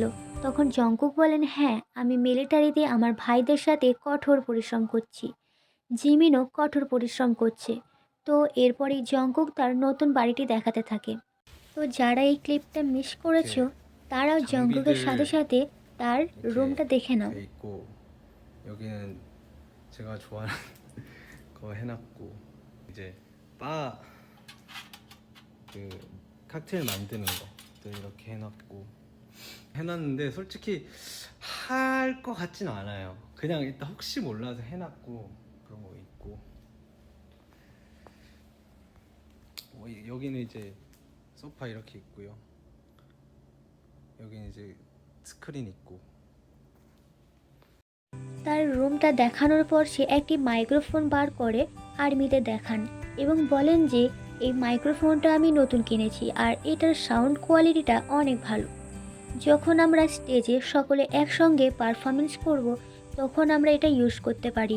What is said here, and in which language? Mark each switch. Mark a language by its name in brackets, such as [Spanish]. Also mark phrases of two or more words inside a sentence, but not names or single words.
[Bangla] তখন জংকুক বলেন, হ্যাঁ, আমি মিলিটারিতে আমার ভাইদের সাথে কঠোর পরিশ্রম করছি। জিমিনও কঠোর পরিশ্রম করছে। তো এরপরেই জংকুক তার নতুন বাড়িটি দেখাতে থাকে। তো যারা এই ক্লিপটা মিস করেছো, [Korean] 이렇게 [Bangla] তারাও জংকুকের সাথে [Korean] 장비들 [Bangla] সাথে তার [Korean] 이렇게 [Bangla] রুমটা দেখে নাও। [Korean] 돼 있고 여기는 제가 좋아하는 거 해놨고 이제 바 그 칵테일 만드는 것도 이렇게 해놨고 해놨는데 솔직히 할 것 같진 않아요. 그냥 일단 혹시 몰라서 해놨고 그런 거 있고 여기는 이제 소파 이렇게 있고요. 여기는 이제 스크린 있고 [Bangla] তার রুমটা দেখানোর পর সে একটি মাইক্রোফোন বার করে আর্মিদের দেখান এবং বলেন যে এই মাইক্রোফোনটা আমি নতুন কিনেছি আর এটার [English] sound qualityটা [Bangla] অনেক ভালো। যখন আমরা স্টেজে সকলে একসঙ্গে পারফরমেন্স করব, তখন আমরা এটা ইউজ করতে পারি।